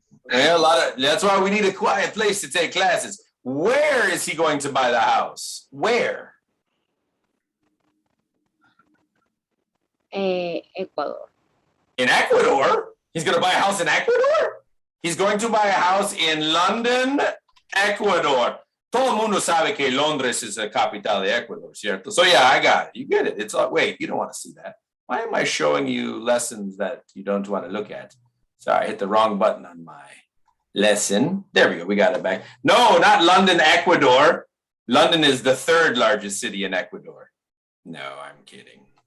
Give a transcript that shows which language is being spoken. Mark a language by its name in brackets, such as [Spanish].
[English] Yeah, that's why we need a quiet place to take classes. Where is he going to buy the house? Where? Ecuador. In Ecuador? He's going to buy a house in Ecuador? He's going to buy a house in London, Ecuador. [Spanish] Todo el mundo sabe que Londres is the capital de Ecuador, ¿cierto? [English] So yeah, I got it. You get it. It's like, wait, you don't want to see that. Why am I showing you lessons that you don't want to look at? Sorry, I hit the wrong button on my lesson. There we go. We got it back. No, not London, Ecuador. London is the third largest city in Ecuador. No, I'm kidding.